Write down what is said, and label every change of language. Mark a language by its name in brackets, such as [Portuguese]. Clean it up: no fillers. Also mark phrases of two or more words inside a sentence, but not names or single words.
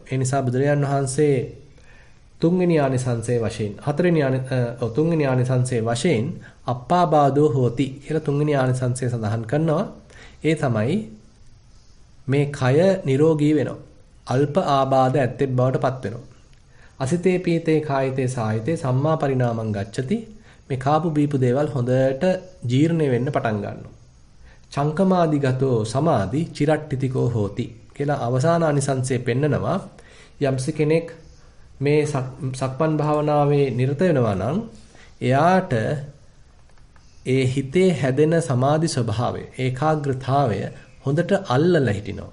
[Sinhala] ඒ නිසා බුදුරජාන් වහන්සේ තුන්වෙනි ආනිසංසයේ වශයෙන් [Pali] අප්පාබාධෝ හෝති [Sinhala] කියලා තුන්වෙනි ආනිසංසය සඳහන් කරනවා. ඒ තමයි මේ කය නිරෝගී වෙනවා. අල්ප ආබාධ ඇත්තේ බවට පත් වෙනවා. [Pali] අසිතේ පීතේ කායිතේ සායිතේ සම්මා පරිණාමං ගච්ඡති. [Sinhala] මේ කාපු බීපු දේවල් හොඳට ජීර්ණ වෙන්න පටන් ගන්නවා. [Pali] චංකමාදිගතෝ සමාධි චිරට්ටිතිකෝ හෝති [Sinhala] කියලා අවසාන ආනිසංසයේ පෙන්නනවා. යම්ස කෙනෙක් මේ සක්මන් භාවනාවේ නිරත වෙනවා නම් එයාට ඒ හිතේ හැදෙන සමාධි ස්වභාවය, ඒකාග්‍රතාවය හොඳට අල්ලලා හිටිනවා.